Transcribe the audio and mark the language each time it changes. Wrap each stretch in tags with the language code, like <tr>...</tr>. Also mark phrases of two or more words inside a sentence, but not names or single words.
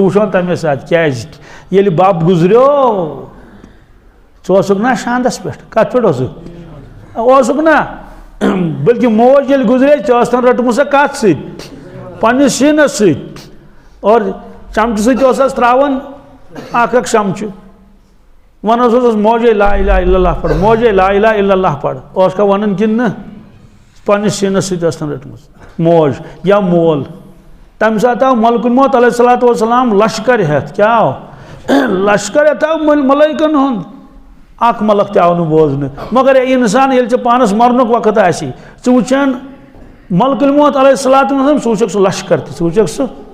<ks>وٕچھون تمے ساتہٕ کیٛازِ ییٚلہِ بب گُزریو ژٕ اوسُکھ نا شاندس پٮ۪ٹھ کتھ پٮ۪ٹھ اوسُکھ نا بلکہِ موج ییٚلہِ گُزرے ژےٚ ٲس تن رٔٹمٕژ سۄ کتھ سۭتۍ پننِس سیٖنس سۭتۍ اور چمچہٕ سۭتۍ اوسس تراوان اکھ اکھ چمچہٕ ونان اوسُس موجے</ks> <ar>لا الہ الا اللہ</ar> <ks>پڑھ موجے</ks> <ar>لا الہ الا اللہ</ar> <ks>پڑھ اوسکھا ونان کِنہٕ نہٕ پننِس سیٖنس سۭتۍ ٲس تن رٔٹمٕژ موج یا مول تمہِ ساتہٕ آو ملکُ الموت</ks> <ar>علیہ الصلوٰتُ وسلام</ar> <ks>لشکر ہٮ۪تھ کیٛاہ آو لشکر ہٮ۪تھ آو ملٲیکن ہُنٛد اکھ ملک تہِ آو نہٕ بوزنہٕ مگر اے انسان ییٚلہِ ژےٚ پانس مرنُک وقت آسی ژٕ وٕچھان ملکُ الموت</ks> <ar>علیہ الصلوٰتُ وسلام</ar> <ks>ژٕ وٕچھکھ سُہ لشکر تہِ ژٕ وٕچھکھ سُہ</ks>